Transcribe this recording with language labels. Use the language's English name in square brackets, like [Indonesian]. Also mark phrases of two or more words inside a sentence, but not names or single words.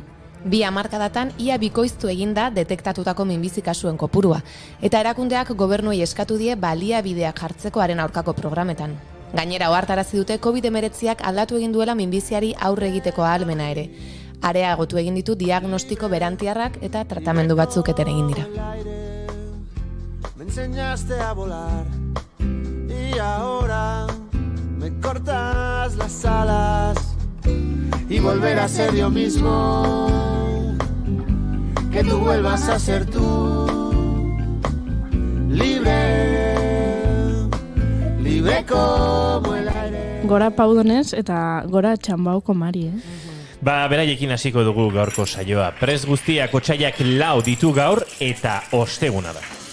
[Basque] 2 hamarkadatan ia bikoiztu eginda detektatutako minbizi kasuen kopurua, eta erakundeak gobernuei eskatu die baliabideak jartzeko haren aurkako programetan. Gainera ohartarazi dute COVID-19ak aldatu egin duela minbiziari aurre egiteko ahalmena ere. Areagotu egin ditu diagnostiko berantiarrak eta tratamendu batzuk eten egin dira. [Spanish] Me enseñaste a volar y ahora me cortas las alas y volver a ser yo mismo, que tú vuelvas a ser tú, libre, libre como el aire. [Basque] Gora Paudones eta gora Txambauko Mari, Beraiekin hasiko dugu gaurko saioa. Prest guztiak otsaiak 4 ditu gaur eta osteguna da.